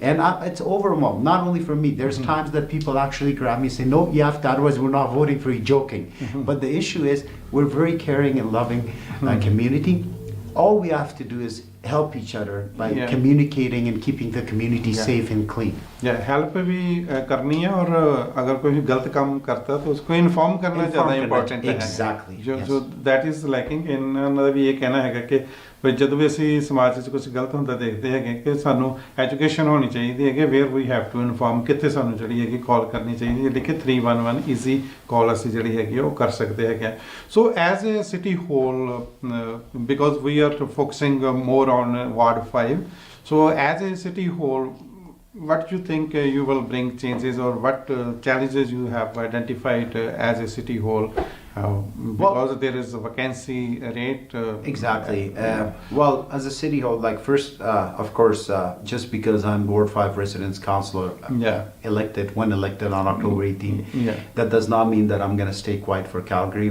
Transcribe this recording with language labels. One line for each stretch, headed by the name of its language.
English: And it's overwhelmed, not only for me. There's times that people actually grab me and say, no, you have to, otherwise we're not voting for you, joking. But the issue is, we're very caring and loving community. All we have to do is help each other by communicating and keeping the community safe and clean.
Hindi: Help भी करनी है, और अगर कोई गलत काम करता है तो उसको इन्फॉर्म करना ज़्यादा इम्पोर्टेंट है।
English: Exactly. जो that is liking.
Punjabi: ਇਹਨਾਂ ਦਾ ਵੀ ਇਹ ਕਹਿਣਾ ਹੈਗਾ ਕਿ ਵੀ ਜਦੋਂ ਵੀ ਅਸੀਂ ਸਮਾਜ 'ਚ ਕੁਝ ਗਲਤ ਹੁੰਦਾ ਦੇਖਦੇ ਹੈਗੇ ਕਿ ਸਾਨੂੰ ਐਜੂਕੇਸ਼ਨ ਹੋਣੀ ਚਾਹੀਦੀ ਹੈ ਕਿ
English: where we have to inform,
Punjabi: ਕਿੱਥੇ ਸਾਨੂੰ ਜਿਹੜੀ ਹੈਗੀ ਕਾਲ ਕਰਨੀ ਚਾਹੀਦੀ ਹੈ, ਕਿ 311 ਈਜ਼ੀ ਕਾਲ ਅਸੀਂ ਜਿਹੜੀ ਹੈਗੀ ਉਹ ਕਰ ਸਕਦੇ ਹੈਗੇ।
English: So as a city whole, because we are focusing more on Ward 5. So as a city whole, what do you think you will bring changes, or what challenges you have identified as a city whole? Because there is a vacancy rate. Exactly. Well, as a city hall, like first, of course, just because I'm Ward 5 residents councillor, elected on October 18, that does not mean that I'm going to stay quiet for Calgary.